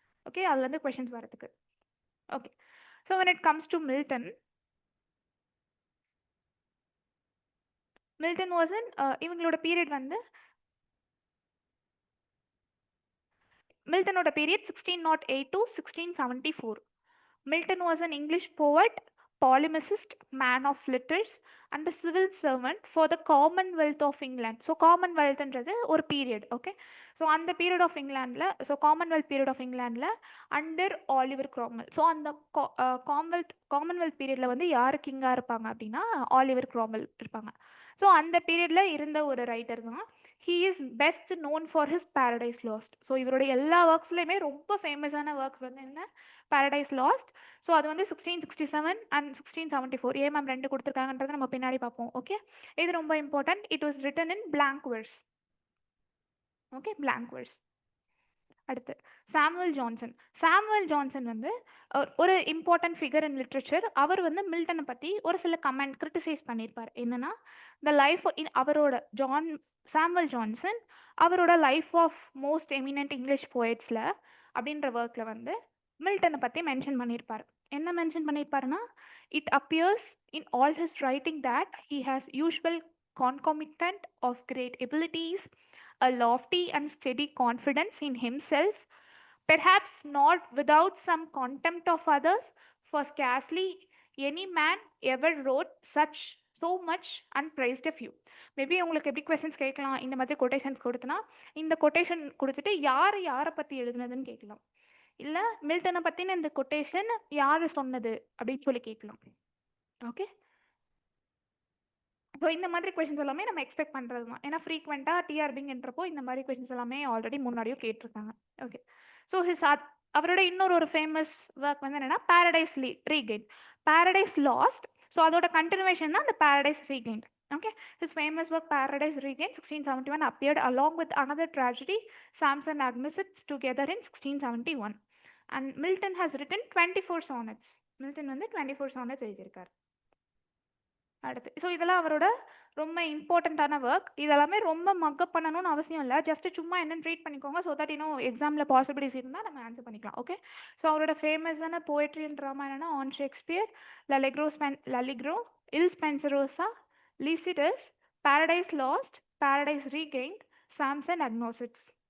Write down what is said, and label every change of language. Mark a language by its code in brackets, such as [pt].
[ta] Okay, அதுலேருந்து questions வரதுக்கு. Okay, so [en] when it comes to [ta] Milton was in இவங்களோட period வந்து மில்டனோட period 1608 to 1674. [en] Milton was an English poet, polemicist, man of letters, and a civil servant for the Commonwealth of England. [ta] So Commonwealthன்றது ஒரு period. Okay, so அந்த period of இங்கிலாண்டில், so Commonwealth period of இங்கிலாண்டில் under Oliver க்ராம்வெல். So அந்த Commonwealth பீரியடில் வந்து யார் கிங்காக இருப்பாங்க அப்படின்னா Oliver க்ராம்வெல் இருப்பாங்க. So அந்த பீரியடில் இருந்த ஒரு ரைட்டர் தான். [en] He is best known for his paradise lost. [ta] So இவருடைய எல்லா ஒர்க்ஸ்லையுமே ரொம்ப ஃபேமஸான ஒர்க் வந்து என்ன? Paradise last. ஸோ அது வந்து 1667 அண்ட் 1674. ஏன் மேம் 2 கொடுத்துருக்காங்கன்றதை நம்ம பின்னாடி பார்ப்போம். ஓகே, இது ரொம்ப important. [en] It was written in blank verse. Okay, blank verse. [ta] அடுத்து சாமுவல் ஜான்சன் வந்து ஒரு இம்பார்ட்டன்ட் ஃபிகர் இன் லிட்ரேச்சர். அவர் வந்து மில்டனை பற்றி ஒரு சில கமெண்ட் கிரிட்டிசைஸ் பண்ணியிருப்பார். என்னன்னா, த லைஃப் அவரோட சாமுவல் ஜான்சன் அவரோட life of most eminent English போயட்ஸில் அப்படின்ற ஒர்க்கில் வந்து மில்டனை பற்றி மென்ஷன் பண்ணியிருப்பார். என்ன mention பண்ணியிருப்பாருன்னா, [en] It appears in all his writing that he has usual concomitant of great abilities, a lofty and steady confidence in himself, perhaps not without some contempt of others, for scarcely any man ever wrote such so much and praised a few. [ta] Maybe உங்களுக்கு எப்படி questions கேட்கலாம், இந்த மாதிரி quotations கொடுத்தனா இந்த quotation கொடுத்துட்டு யாரை பற்றி எழுதுனதுன்னு கேட்கலாம், இல்லை மில்டனை பற்றின இந்த கொட்டேஷன் யார் சொன்னது அப்படின்னு சொல்லி கேட்கலாம். ஓகே, ஸோ இந்த மாதிரி கொஷின்ஸ் எல்லாமே நம்ம எக்ஸ்பெக்ட் பண்ணுறது தான். ஏன்னா ஃப்ரீக்வெண்ட்டாக டிஆர்பிங்கன்றப்போ இந்த மாதிரி கொஷின்ஸ் எல்லாமே ஆல்ரெடி முன்னாடியும் கேட்டிருக்காங்க. ஓகே, ஸோ அவரோட இன்னொரு ஃபேமஸ் ஒர்க் வந்து என்னென்னா paradise regain, paradise last. So அதோட கண்டினியூவேஷன் தான் அந்த paradise regain. [en] Okay, his famous work Paradise Regained 1671 appeared along with another tragedy, Samson Agnesits, together in 1671. And Milton has written 24 sonnets. [ta] Milton வந்து 24 sonnets எழுதியிருக்கார். அடுத்து so இதெல்லாம் அவரோட ரொம்ப இம்பார்ட்டண்ட்டான ஒர்க். இதெல்லாமே ரொம்ப மக்கப் பண்ணணும்னு அவசியம் இல்லை, ஜஸ்ட் சும்மா என்னென்னு ட்ரீட் பண்ணிக்கோங்க. ஸோ தட் இன்னும் எக்ஸாமில் பாசிபிலிட்டிஸ் இருந்தால் நம்ம ஆன்சர் பண்ணிக்கலாம். ஓகே, ஸோ அவரோட ஃபேமஸான போய்ட்ரி அண்ட் ட்ராமா என்னென்னா on Shakespeare, லலிக்ரோ, will ஸ்பென்சரோசா, Lycidas, Paradise Lost, Paradise Regained, Samson Agnostics.